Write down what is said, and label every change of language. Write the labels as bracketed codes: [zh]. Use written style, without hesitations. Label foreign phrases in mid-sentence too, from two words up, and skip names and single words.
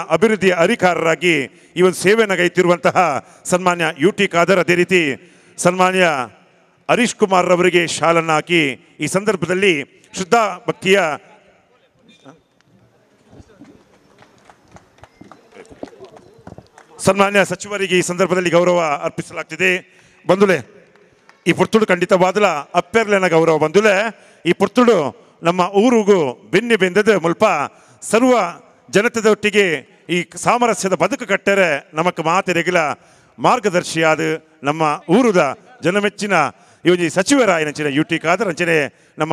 [kn] ಅಭಿವೃದ್ಧಿಯ ಅಧಿಕಾರರಾಗಿ ಈ ಒಂದು ಸೇವೆಯನ್ನು ಗೈತಿರುವಂತಹ ಸನ್ಮಾನ್ಯ UT ಖಾದರ್, ಅದೇ ರೀತಿ ಸನ್ಮಾನ್ಯ ಹರೀಶ್ ಕುಮಾರ್ ಅವರಿಗೆ ಶಾಲನ್ನು ಹಾಕಿ ಈ ಸಂದರ್ಭದಲ್ಲಿ ಶ್ರದ್ಧಾ ಭಕ್ತಿಯ ಸನ್ಮಾನ್ಯ ಸಚಿವರಿಗೆ ಈ ಸಂದರ್ಭದಲ್ಲಿ ಗೌರವ ಅರ್ಪಿಸಲಾಗ್ತಿದೆ. [tcy] ಬಂಧುಲೆ, ಈ ಪುರ್ತುಡು ಖಂಡಿತವಾದಲ ಅಪ್ಪೆರ್ಲೆನ ಗೌರವ ಬಂಧುಲೆ. ಈ ಪುರ್ತುಡು ನಮ್ಮ ಊರಿಗೂ ಬೆನ್ನಿ ಬೆಂದದ ಮುಲ್ಪ ಸರ್ವ ಜನತೆದೊಟ್ಟಿಗೆ ಈ ಸಾಮರಸ್ಯದ ಬದುಕು ಕಟ್ಟರೆ ನಮಕ್ ಮಾತೆರೆಗಿಲ ಮಾರ್ಗದರ್ಶಿಯಾದ ನಮ್ಮ ಊರುದ ಜನಮೆಚ್ಚಿನ ಇವಜಿ ಸಚಿವರಾಯನಂಚಿನ UT ಖಾದರ್ ಅಂಚನೆ ನಮ್ಮ